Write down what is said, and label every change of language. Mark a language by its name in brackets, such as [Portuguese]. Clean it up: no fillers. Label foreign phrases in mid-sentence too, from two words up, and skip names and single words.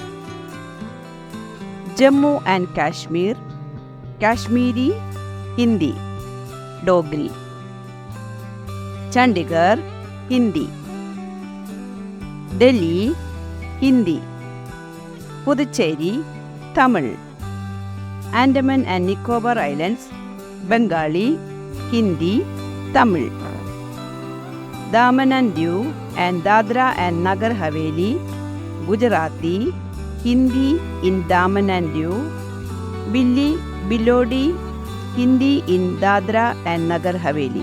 [English] Jammu and Kashmir, Kashmiri, Hindi. Dogri. Chandigarh, Hindi. Delhi, Hindi. Puducherry, Tamil. Andaman and Nicobar Islands, Bengali, Hindi, Tamil. Daman and Diu and Dadra and Nagar Haveli, Gujarati, Hindi in Daman and Diu. Billi, Bilodi, Hindi in Dadra and Nagar Haveli.